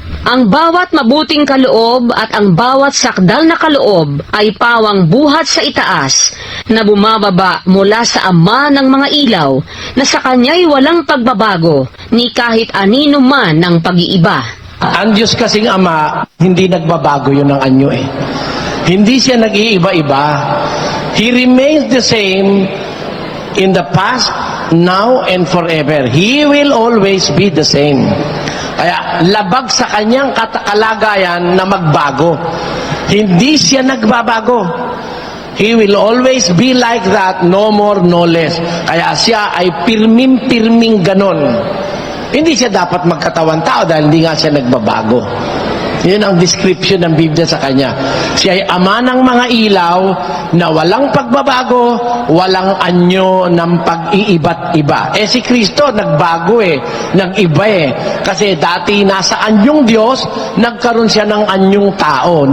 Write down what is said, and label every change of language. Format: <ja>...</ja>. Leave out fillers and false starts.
<tl>Ang bawat mabuting kaloob at ang bawat sakdal na kaloob ay pawang buhat sa itaas na bumababa mula sa Ama ng mga ilaw na sa Kanya'y walang pagbabago ni kahit anino man ng pag-iiba. Ang Diyos kasing Ama, hindi nagbabago yun ang anyo eh. Hindi siya nag-iiba-iba.</tl> <en>He remains the same in the past, now, and forever. He will always be the same.</en> <tl>Kaya labag sa kanyang kalagayan na magbago. Hindi siya nagbabago.</tl> <en>He will always be like that, no more, no less.</en> <tl>Kaya siya ay pirming-pirming ganon. Hindi siya dapat magkatawan tao dahil hindi nga siya nagbabago. Yun ang description ng Biblia sa kanya. Siya ay ama ng mga ilaw na walang pagbabago, walang anyo ng pag-iiba't iba. Eh si Kristo nagbago eh, nag-iba eh. Kasi dati nasa anyong Diyos, nagkaroon siya ng anyong tao.</tl>